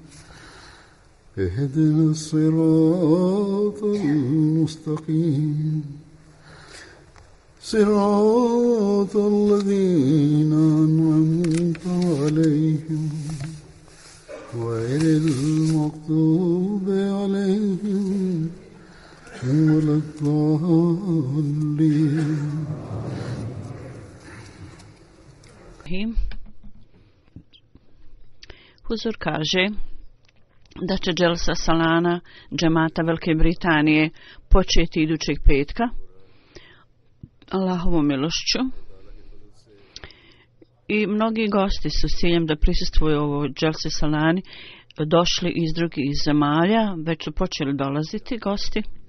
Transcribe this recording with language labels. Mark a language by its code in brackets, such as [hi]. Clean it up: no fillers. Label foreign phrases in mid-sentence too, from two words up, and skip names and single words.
[ar] اهدنا الصراط المستقيم صراط الذين أنعمت عليهم غير المغضوب عليهم ولا الضالين. [bs] Huzur kaže da će [ur] جلسہ سالانہ [bs] džemata Velike Britanije početi idućeg petka Allahovom milošću i mnogi gosti su s ciljem da prisustvuju ovoj [ur] جلسہ سالانہ [bs] došli iz drugih zemalja, već su počeli dolaziti gosti.